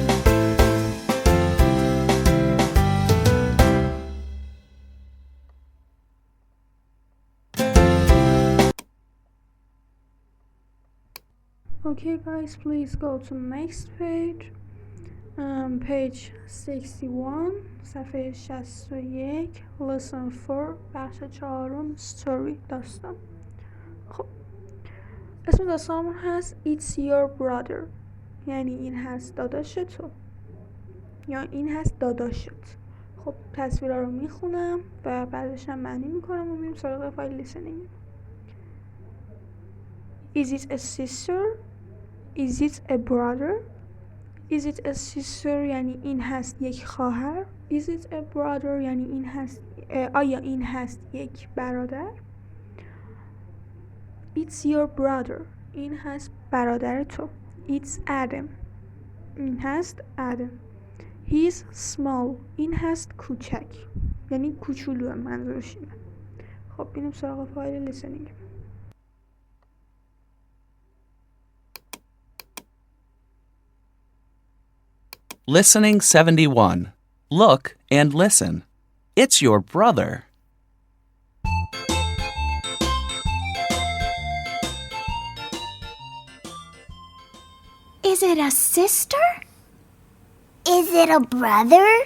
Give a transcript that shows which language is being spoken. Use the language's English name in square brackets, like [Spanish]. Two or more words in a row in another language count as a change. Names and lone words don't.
[English] Okay guys, please go to next page. [Persian] page 61 صفحه 61 lesson 4 بخش 4 story داستان. خب اسم داستانمون هست [English] It's your brother [Persian] یعنی این هست داداش تو یا این هست داداشت. خب تصویرها رو میخونم و بعدش هم معنی میکنم و میریم سراغ فایل listening. [English] Is it a sister? Is it a brother? Is it a sister [Persian] یعنی این هست یک خواهر. [English] Is it a brother [Persian] یعنی این هست آیا این هست یک برادر. [English] It's your brother [Persian] این هست برادر تو. It's Adam این هست Adam. [English] He's small [Persian] این هست کوچک یعنی کوچولو منظورش اینه. خب بینیم سراغ فایل listening. [English] Listening 71. Look and listen. It's your brother. Is it a sister? Is it a brother?